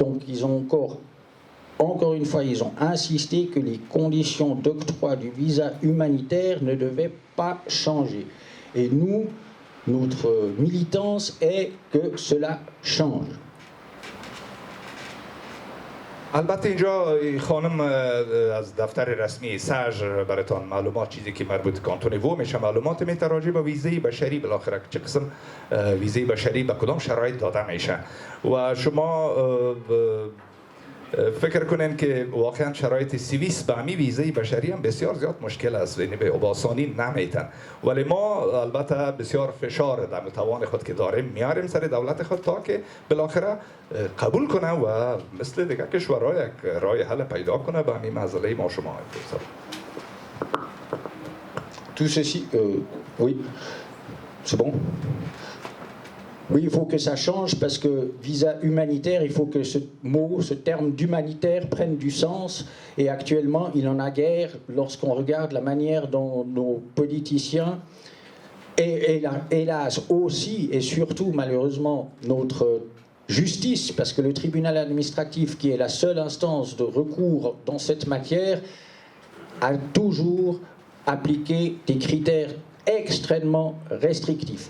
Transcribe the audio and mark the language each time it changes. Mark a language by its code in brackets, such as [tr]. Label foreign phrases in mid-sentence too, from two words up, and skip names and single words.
[fr] Donc ils ont encore une fois, ils ont insisté que les conditions d'octroi du visa humanitaire ne devaient pas changer. Et nous, notre militance est que cela change. [fa] البته اینجا خانم از دفتر رسمی ساج براتون معلومات چیزی که مربوط کانتون وو میشه معلومات میته راجع به ویزای بشری بالاخره چه قسم ویزای بشری به کدام شرایط داده میشه و شما فکر کنین که واقعا شرایط سوئیس به همین ویزای بشری هم بسیار زیاد مشکل است، یعنی به آسانی نمیتن، ولی ما البته بسیار فشار در توان خود که داریم میاریم سر دولت خود تا که بالاخره قبول کنه و مثل دیگه کشورها یک راه حل پیدا کنه به همین مسئله ما شما. [fr] Tout ceci, oui, c'est bon. Oui, il faut que ça change parce que visa humanitaire, il faut que ce mot, ce terme d'humanitaire prenne du sens. Et actuellement, il en a guère lorsqu'on regarde la manière dont nos politiciens, et hélas aussi et surtout malheureusement notre justice, parce que le tribunal administratif, qui est la seule instance de recours dans cette matière, a toujours appliqué des critères extrêmement restrictifs.